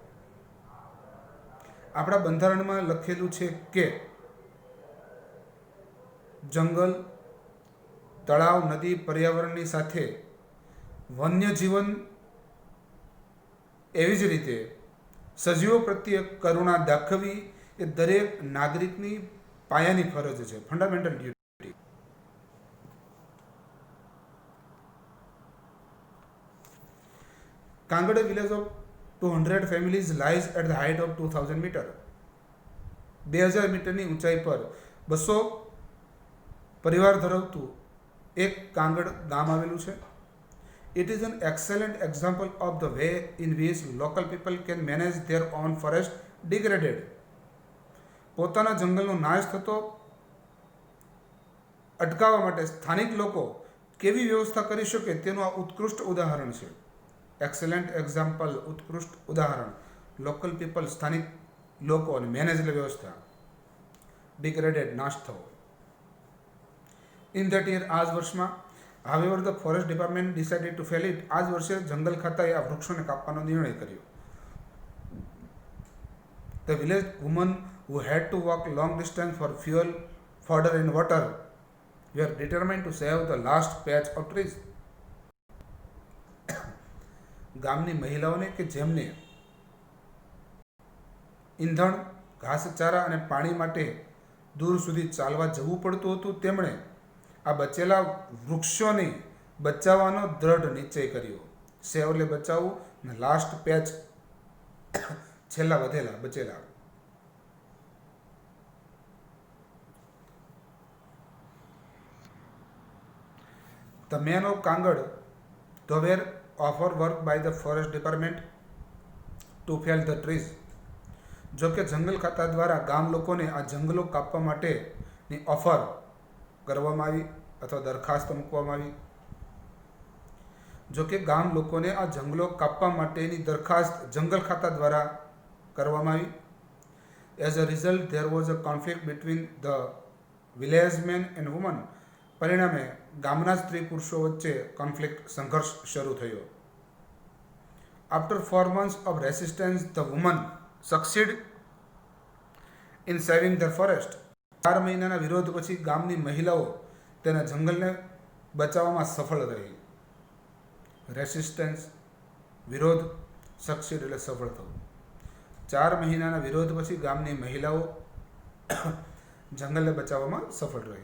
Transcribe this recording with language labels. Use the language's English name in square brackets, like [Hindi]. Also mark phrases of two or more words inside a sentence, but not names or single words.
[Gujarati] આપણા બંધારણમાં લખેલું છે કે જંગલ, તળાવ, નદી, પર્યાવરણની સાથે વન્યજીવન એવી જ રીતે સજીવો પ્રત્યે કરુણા દાખવવી એ દરેક નાગરિકની પાયાની ફરજ છે, [English] fundamental duty. Kangada village of 200 families lies at the height of 2000 meter. [Gujarati] 2000 મીટરની ઊંચાઈ પર 200 પરિવાર ધરાવતું એક કાંગડ ગામ આવેલું છે. [English] It is an excellent example of the way in which local people can manage their own forest degraded. [Gujarati] પોતાના જંગલનો નાશ થતો અટકાવવા માટે સ્થાનિક લોકો કેવી વ્યવસ્થા કરી શકે તેનું આ ઉત્કૃષ્ટ ઉદાહરણ છે. [English] excellent example [Gujarati] ઉત્કૃષ્ટ ઉદાહરણ. [English] local people [Gujarati] સ્થાનિક લોકો અને મેનેજ વ્યવસ્થા. ડિગ્રેડેડ નાશ થવો. [English] in that year [Gujarati] આ જ વર્ષમાં [English] however the forest department decided to fell it. [Gujarati] આ જ વર્ષે જંગલ ખાતાએ આ વૃક્ષોને કાપવાનો નિર્ણય કર્યો. [English] the village woman who had to walk long distance for fuel, fodder and water were determined to save the last patch of trees. [Gujarati] ગામની મહિલાઓને કે જેમને ઈંધણ, ઘાસચારા અને પાણી માટે દૂર સુધી ચાલવા જવું પડતું હતું, તેમણે આ બચેલા વૃક્ષોને બચાવવાનો દ્રઢ નિશ્ચય કર્યો. સેવ એટલે બચાવવું અને [English] last patch [Gujarati] છેલ્લા વધેલા બચેલા. [English] The men of Kangad were offered work by the forest department to fell the trees. [Gujarati] જો કે જંગલ ખાતા દ્વારા ગામ લોકોને આ જંગલો કાપવા માટેની ઓફર કરવામાં આવી અથવા દરખાસ્ત મૂકવામાં આવી. જો કે ગામ લોકોને આ જંગલો કાપવા માટેની દરખાસ્ત જંગલ ખાતા દ્વારા કરવામાં આવી. [English] as a result there was a conflict between the village man and woman. [Gujarati] પરિણામે ગામના સ્ત્રી પુરુષો વચ્ચે કોન્ફ્લિક્ટ સંઘર્ષ શરૂ થયો. [English] આફ્ટર 4 months of resistance the women succeed in saving their forest. [Gujarati] 4 મહિનાના વિરોધ પછી ગામની મહિલાઓ તેના જંગલને બચાવવામાં સફળ રહી. રેસિસ્ટન્સ વિરોધ, સક્સીડ એટલે સફળ થવું. 4 મહિનાના વિરોધ પછી ગામની મહિલાઓ જંગલને બચાવવામાં સફળ રહી.